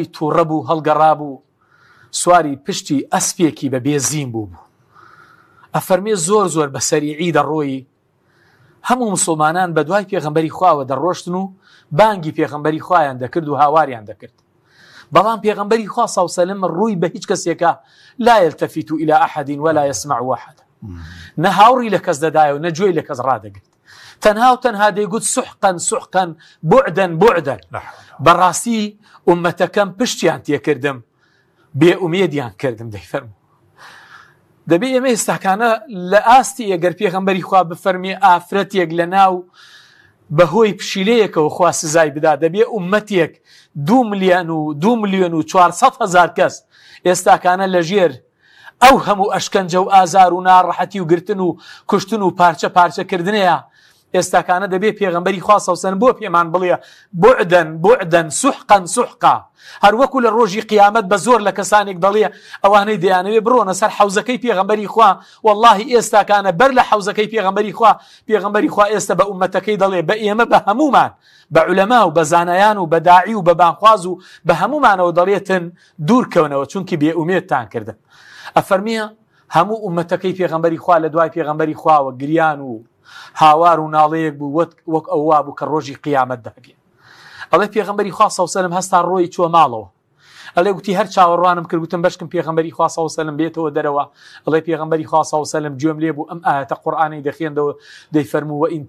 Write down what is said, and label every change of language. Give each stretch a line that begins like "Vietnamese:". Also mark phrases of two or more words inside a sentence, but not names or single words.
Central Kurdish: تووڕە بوو هەڵگەڕا بوو سواری پشتی ئەسپێکی بە بێزیم بوو ئەفەرمێ زۆر زۆر بە سەریعی دەڕۆی هەموو مسلمانان بە دوای پێغەمبەری خواوە دەڕۆشتن و بانگی پێغەمبەری خوایان دەکرد و هاواریان دەکرد بەڵام پێغەمبەری خوا
Arabic: صلی الله علیه و سلم
Central Kurdish: ڕووی بە هیچ کەسێکە
Arabic: لا يلتفت إلى أحد ولا يسمع أحد
Central Kurdish: نە هاوڕی لە کەس دەدایە و نە گوێی لە کەس ڕادەگرت تەنها و تەنها دەیگوت
Arabic: سحقا سحقا بعدا بعدا
Central Kurdish: بەڕاستی ئومەتەکەم پشتیان تێکردم بێئومێدیان کردم دەیفەرموو دەبێ ئێمە ئێستاکانە لە ئاستی ئەگەر پێغەمبەری خوا بفەرمێ ئافرەتێک لە ناو بەهۆی پشیلەیەکەوە خوا سزای بدا دەبێ ئومەتێک 2 ملیۆن و 400,000 کەس ئێستاکانە لەژێر ئەو هەموو ئەشکەنجە و ئازار و ناڕەحەتی و گرتن و کوشتن و پارچە پارچەکردنەیە ئێستاکانە دەبێ پێغەمبەری خوا
Arabic: صلی الله علیه و سلم
Central Kurdish: بۆ پێمان بڵێ
Arabic: بعدا بعدا سحقا سحقا
Central Kurdish: هەروەکو لە ڕۆژی قیامەت بە زۆر لە کەسانێک دەڵێ ئەوانەی دەیانەوێ بڕۆنە سەر حەوزەکەی پێغەمبەری خوا والله ئێستاکانە بەر لە حەوزەکەی پێغەمبەری خوا ئێستا بە ئومەتەکەی دەڵێ بە ئێمە بە هەمومان بە عولەما و بە زانایان و بە داعی و بە بانخواز و بە هەمومانەوە دەڵێتن دوورکەونەوە چونکی بێئومێدتان کردن ئەفەرمیە هەموو ئومەتەکەی پێغەمبەری خوا لە دوای پێغەمبەری خواوە گریان و هاوار و ناڵەیەک بوو وەک ئەووا بوو کە ڕۆژی قیامەت دەبێ ئەڵێ پێغەمبەری خوا
Arabic: صلی الله علیه و سلم
Central Kurdish: هەستا ڕۆی چوە ماڵەوە ئەڵێ گوتی هەر چاوەڕوانم کرد گوتم بەشکم پێغەمبەری خوا
Arabic: صلی الله علیه و سلم
Central Kurdish: بێتەوە دەرەوە ئەڵێ پێغەمبەری خوا
Arabic: صلی الله علیه و سلم
Central Kurdish: گوێم لێ بوو ئەم ئاەتە قورئانی دەخوێندەوە دەیفەرموو وئین